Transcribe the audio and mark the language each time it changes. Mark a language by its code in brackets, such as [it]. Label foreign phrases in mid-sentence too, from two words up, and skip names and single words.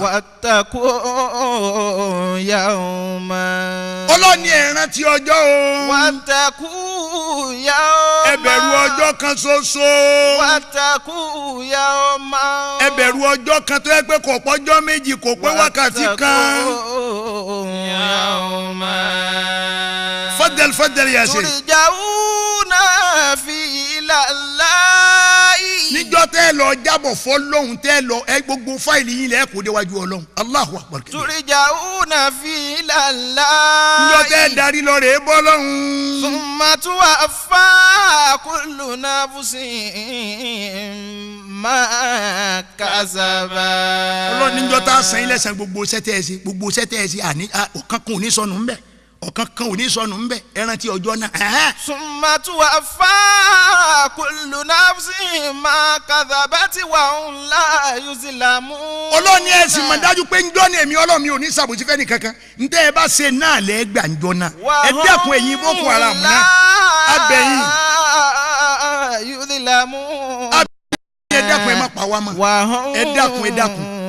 [ar] واتقوا يوما. [yo] Ọlọ́ni ẹ rántí ọjọ́ o. [ar] واتقوا يوما. [yo] Ẹ bẹ̀rù ọjọ́ kan ṣoṣo. [ar] واتقوا يوما. [yo] Ẹ bẹ̀rù ọjọ́ kan tó yẹ pé kò pọ́jọ́ méjì kò pé wákàtí kan. [ar] واتقوا يوما. تفضل يا شيخ. ترجعون في إلى الله. [yo] Níjọ́ tẹ́ lọ jábọ̀ fọ́lọ́hun tẹ́ lọ ẹ gbogbo fáìlì yín lẹ kó déwájú Ọlọ́run. [ar] الله أكبر. ترجعون في إلى الله. [yo] Níjọ́ tẹ́ darí lọ rèé bọ́ lọ́hun. [ar] ثم توفى كل نفس ما كسبت. [yo] Ọlọ́run níjọ́ tá a san yín lẹ́san gbogbo sẹ́tẹ̀ ẹ̀ sí àní ọ̀kan kan ò ní sọnù ńbẹ̀ ọ̀kan kan ò ní sọnù ńbẹ̀ ẹ rántí ọjọ́ náà. [ar] ثم توفى كل نفس ما كسبت وهم لا يظلمون. [yo] Ọlọ́run ní ẹ sì mọ̀ dájú pé njọ́ ni èmi Ọlọ́run mi ò ní ṣàbòsí fẹ́ni kankan ntẹ́ ẹ bá ṣe náà lẹ́ gbà njọ́ náà ẹ dẹ́kun ẹ̀yin Boko Haram náà abẹ́yìn ẹ dẹ́kun ẹ má pa wá mọ́ ẹ dẹ́kun.